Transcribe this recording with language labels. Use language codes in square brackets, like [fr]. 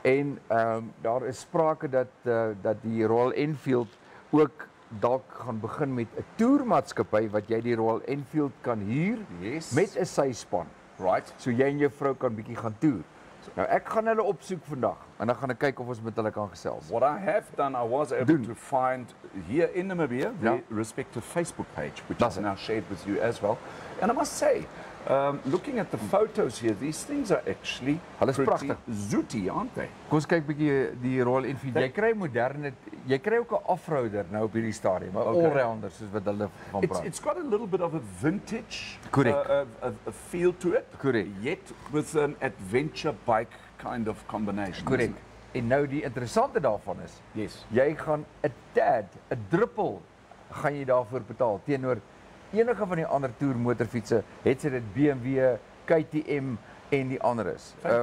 [af] En daar is sprake dat die Royal Enfield ook dalk gaan begin met 'n toermaatskappy wat jy die Royal Enfield kan huur met 'n syspan. [en] Right. [af] So jy en jou vrou kan bietjie gaan toer. Nou ek gaan hulle opsoek vandag en dan gaan ek kyk of ons met hulle kan gesels. [en] What I have done, I was able to find here in Namibia the respective Facebook page, which is now shared with you as well. And I must say, looking at the photos here, these things are actually pretty zooty, aren't they? [af] Kom ons kyk bietjie die Royal Enfield. Jy kry moderne, jy kry ook 'n off-roader nou op hierdie stadium, 'n all-rounder soos wat hulle van praat. [en] It's got a little bit of a vintage a feel to it. Correct. Yet with an adventure bike kind of combination. Correct. [af] En nou die interessante daarvan is, jy gaan 'n druppel gaan jy daarvoor betaal teenoor enige van die ander toermotorfietsse, het sy dit BMW, KTM en die ander is.